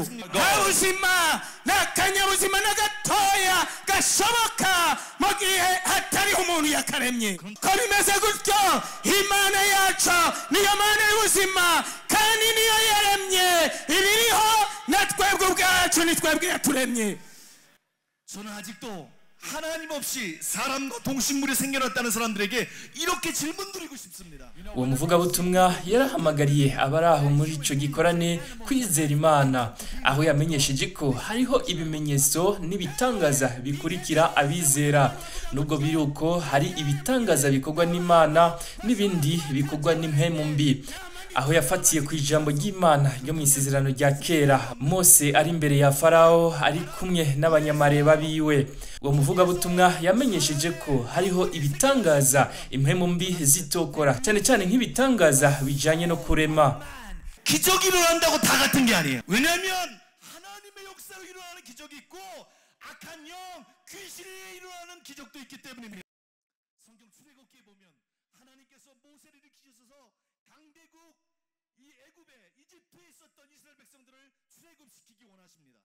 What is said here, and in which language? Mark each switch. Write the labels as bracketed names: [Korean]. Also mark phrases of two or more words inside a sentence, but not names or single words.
[Rundi] Nta buzima n'akanyabuzima na gatoya gashoboka mu gihe hatariho umuntu yakaremye. Ko bimeze gutyo, Imana yacu niyo Mana y'ubuzima kandi niyo yaremye ibiriho, na twebwe ubwacu ni twebwe yaturemye. [Korean] 저는 아직도 하나님 없이 사람과 동식물이 생겨났다는 사람들에게 이렇게 질문 드리고 싶습니다. [Rundi] Uwo muvugabutumwa yarahamagariye abaraho muri ico gikorane kwizera Imana, aho yamenyesheje ko hariho ibimenyetso n'ibitangaza bikurikira abizera. Nubwo biruko hari ibitangaza bikorwa n'Imana n'ibindi bikorwa n'impemu mbi, aho yafatiye ku ijambo ry'Imana ryo mu isezerano rya kera, Mose ari imbere ya Farao ari kumwe n'abanyamareba biwe. Uwo muvugabutumwa yamenyesheje ko hariho ibitangaza impemu mbi zitokora, cyane cyane nk'ibitangaza bijanye no kurema. [Korean] 기적이 일어난다고 다 같은 게 아니에요. 왜냐하면 하나님의 역사로 일어나는 기적이 있고 악한 영, 귀신에 일어나는 기적도 있기 때문입니다. 성경 출애굽기에 보면 하나님께서 모세를 일으키셔서 강대국 이 애굽에 이집트에 있었던 이스라엘 백성들을 출애굽시키기 원하십니다.